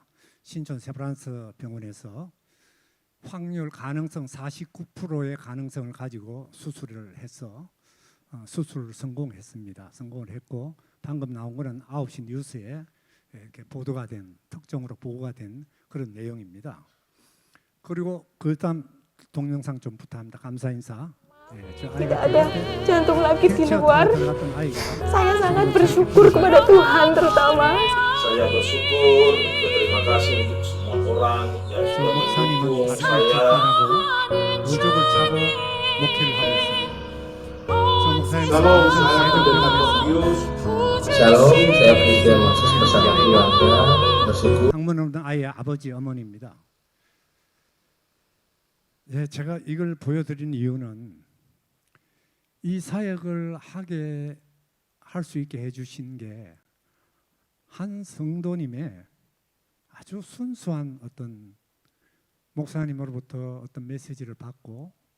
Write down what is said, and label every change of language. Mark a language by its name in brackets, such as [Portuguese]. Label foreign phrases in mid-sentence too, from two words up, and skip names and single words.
[Korean] 신촌 세브란스 병원에서 확률 가능성 49%의 가능성을 가지고 수술을 해서 수술을 성공했습니다. 성공을 했고 방금 나온 거는 9시 뉴스에 이렇게 보도가 된 특정으로 보고가 된 그런 내용입니다. 그리고 그 다음 동영상 좀 부탁합니다. 감사 인사. 저 [Indonesian] Tidak [Korean] 아이가 [Indonesian] ada [Korean] 그때 [Indonesian] jantung lagi di luar. [Korean] 들어갔던 아이가 [Indonesian] Saya sangat bersyukur kepada Tuhan terutama. Saya bersyukur, berterima kasih untuk semua orang yang [Korean] 저 [Indonesian] sudah [Korean] 목사님은 [Indonesian] mendukung [Korean] 다리를 [Indonesian] saya. [Korean] 절단하고 의족을 차고 목회를 하고 있습니다. 저 목사님은 [Indonesian] Shalom, [Korean] 무슨 [Indonesian] saya pendeta [Korean] 세종병원에서 [Indonesian] Matius. Shalom, saya Christian Moses bersama keluarga bersyukur [Korean] 방문 없는 아이의 아버지 어머니입니다. 예, 제가 이걸 보여드린 이유는 이 사역을 하게 할 수 있게 해주신 게 한 성도님의 아주 순수한 어떤 목사님으로부터 어떤 메시지를 받고